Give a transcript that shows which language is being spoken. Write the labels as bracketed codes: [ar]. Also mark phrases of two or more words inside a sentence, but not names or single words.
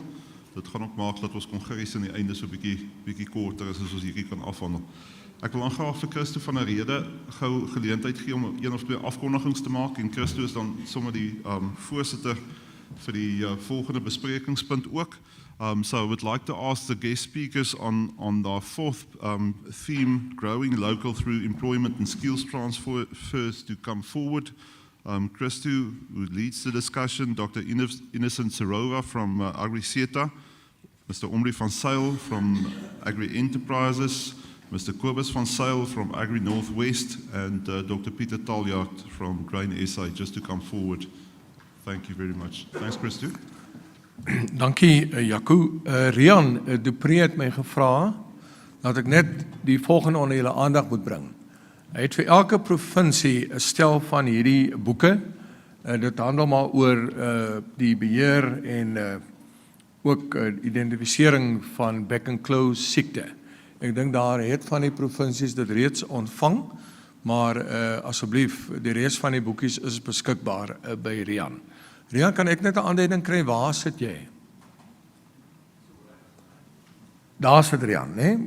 [af] Dit gaan ook maak dat ons kongres aan die einde so bietjie korter is as ons hierdie kan afhandel. Ek wil graag vir Christo van 'n rede gou geleentheid gee om 1 of 2 afkondigings te maak, en Christo is dan sommer die voorsitter vir die volgende besprekingspunt ook. [en] So I would like to ask the guest speakers on the 4th theme, growing local through employment and skills transfers, to come forward. Christo, who leads the discussion, Dr. Innocent Sirova from Agri Sa, Mr. Omri van Sail from Agri Enterprises, Mr. Kobus van Sail from Agri Northwest, and Dr. Pieter Taljaard from Grain SA, just to come forward. Thank you very much. Thanks, Christo. [af] Dankie, Jaco. Rian Dupree het my gevra dat ek net die volgende onder julle aandag moet bring. Hy het vir elke provinsie 'n stel van hierdie boeke. Dit handel maar oor die beheer en ook identifisering van [en] back and close [af] siekte. Ek dink daar het van die provinsies dit reeds ontvang, maar asseblief, die res van die boekies is beskikbaar by Rian. Rian, kan ek net 'n aanduiding kry, waar sit jy? Daar sit Rian, né?